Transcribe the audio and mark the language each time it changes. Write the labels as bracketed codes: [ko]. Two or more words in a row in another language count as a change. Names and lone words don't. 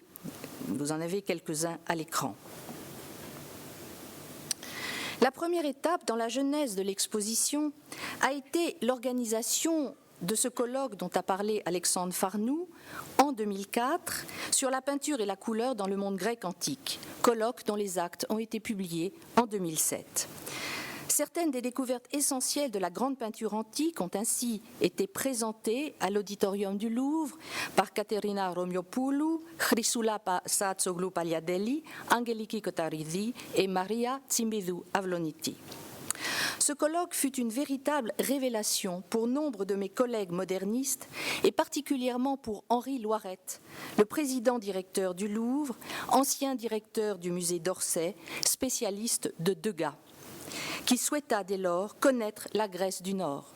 [fr] Vous en avez quelques-uns à l'écran. La première étape dans la genèse de l'exposition a été l'organisation de ce colloque dont a parlé Alexandre Farnoux en 2004 sur la peinture et la couleur dans le monde grec antique, colloque dont les actes ont été publiés en 2007. Certaines des découvertes essentielles de la grande peinture antique ont ainsi été présentées à l'auditorium du Louvre par Caterina Romiopoulou, Chrysoula Saatsoglu Paliadeli, Angeliki Kotaridis et Maria Tsimbidou Avloniti. Ce colloque fut une véritable révélation pour nombre de mes collègues modernistes et particulièrement pour Henri Loirette, le président-directeur du Louvre, ancien directeur du musée d'Orsay, spécialiste de Degas, qui souhaita dès lors connaître la Grèce du Nord.